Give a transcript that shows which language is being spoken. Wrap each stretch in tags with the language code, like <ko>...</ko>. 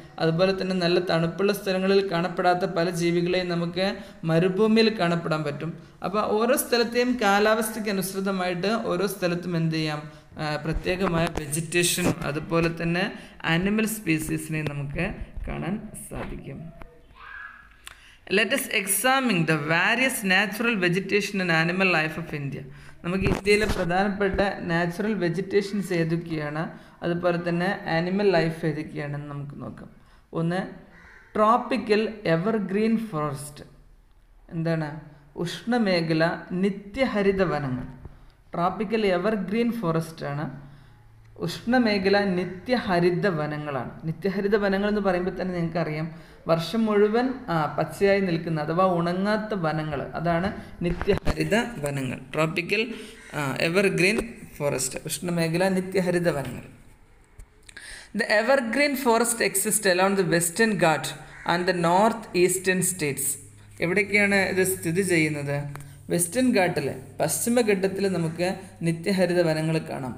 <ml>അതുപോലെ തന്നെ നല്ല തണുപ്പുള്ള സ്ഥലങ്ങളിൽ കാണപ്പെടാത്ത പല ജീവികളെയും നമുക്ക് മരുഭൂമിയിൽ കാണപ്പെടാൻ പറ്റും. അപ്പോൾ ഓരോ സ്ഥലത്തെയും കാലാവസ്ഥയ്ക്ക് അനുസൃതമായിട്ട് ഓരോ സ്ഥലത്തും എന്ത് ചെയ്യാം? പ്രത്യേകമായ വെജിറ്റേഷൻ, അതുപോലെ തന്നെ ആനിമൽ സ്പീസീസിനെ നമുക്ക് കാണാൻ സാധിക്കും.</ml> <en>Let us examine the various natural vegetation and animal life of India.</en> <ml>നമുക്ക് ഇന്ത്യയിലെ പ്രധാനപ്പെട്ട നാച്ചുറൽ വെജിറ്റേഷൻസ് ഏതൊക്കെയാണ്, അതുപോലെ തന്നെ ആനിമൽ ലൈഫ് ഏതൊക്കെയാണെന്ന് നമുക്ക് നോക്കാം. ഒന്ന്, ട്രോപ്പിക്കൽ എവർഗ്രീൻ ഫോറസ്റ്റ്. എന്താണ്? ഉഷ്ണമേഖല നിത്യഹരിത വനങ്ങൾ. ട്രോപ്പിക്കൽ എവർഗ്രീൻ ഫോറസ്റ്റ് ആണ്. ഉഷ്ണമേഖല നിത്യഹരിത വനങ്ങളാണ്. നിത്യഹരിത വനങ്ങൾ എന്ന് പറയുമ്പോൾ തന്നെ നിങ്ങൾക്കറിയാം, വർഷം മുഴുവൻ പച്ചയായി നിൽക്കുന്ന അഥവാ ഉണങ്ങാത്ത വനങ്ങൾ, അതാണ് നിത്യഹരിത വനങ്ങൾ. ട്രോപ്പിക്കൽ എവർഗ്രീൻ ഫോറസ്റ്റ്, ഉഷ്ണമേഖല നിത്യഹരിത വനങ്ങൾ.</ml> <en>The evergreen forest exists along the western Ghat and the north eastern states.</en> <ml>എവിടേക്കാണ് ഇത് സ്ഥിതി ചെയ്യുന്നത്? വെസ്റ്റേൺ ഘാട്ടിൽ, പശ്ചിമഘട്ടത്തിൽ നമുക്ക് നിത്യഹരിത വനങ്ങൾ കാണാം.</ml>